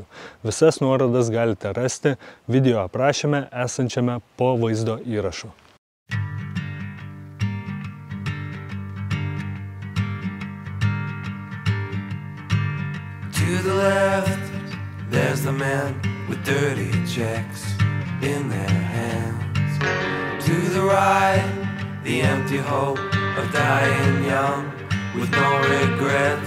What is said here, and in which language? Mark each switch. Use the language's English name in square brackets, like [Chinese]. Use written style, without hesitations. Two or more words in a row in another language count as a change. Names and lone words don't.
[Lithuanian] Visas nuorodas galite rasti video aprašyme esančiame po vaizdo įrašu. [English] To the left, there's the men with dirty checks in their hands. To the right, the empty hope of dying young with no regrets.